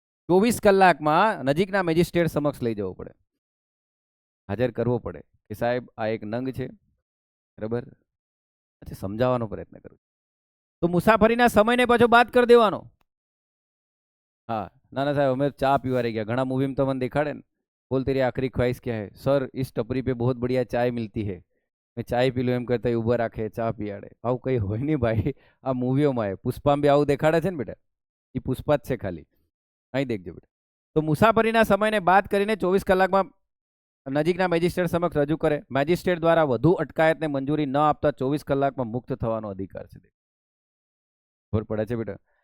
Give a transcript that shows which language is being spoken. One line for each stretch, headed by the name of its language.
Gujarati: 24 કલાકમાં નજીકના મેજિસ્ટ્રેટ સમક્ષ લઈ જવો પડે, હાજર કરવો પડે કે સાહેબ આ એક નંગ છે, બરાબર? સમજાવવાનો પ્રયત્ન કરું. તો મુસાફરીના સમયને પાછો બાદ કરી દેવાનો. હા ના ના સાહેબ અમે ચા પીવા રહી ગયા, ઘણા મૂવીમાં તો મને દેખાડે ને,
Hindi: बोल तेरी आखिरी ख्वाहिश क्या है? सर इस टपरी पे बहुत बढ़िया चाय मिलती है, मैं चाय पी लो
Gujarati: એમ કરતા ઉભા રાખે, ચા પીયાડે. આવું કઈ હોય નહીં ભાઈ, આ મૂવીઓમાં પુષ્પામાં બી આવું દેખાડે છે ને બેટા, એ પુષ્પા જ છે ખાલી. અહીં દેખજો બેટા. તો મુસાફરીના સમયને બાદ કરીને 24 કલાકમાં નજીકના મેજિસ્ટ્રેટ સમક્ષ રજૂ કરે. મેજિસ્ટ્રેટ દ્વારા વધુ અટકાયતને મંજૂરી ન આપતા 24 કલાકમાં મુક્ત થવાનો અધિકાર છે. ખબર પડે છે બેટા?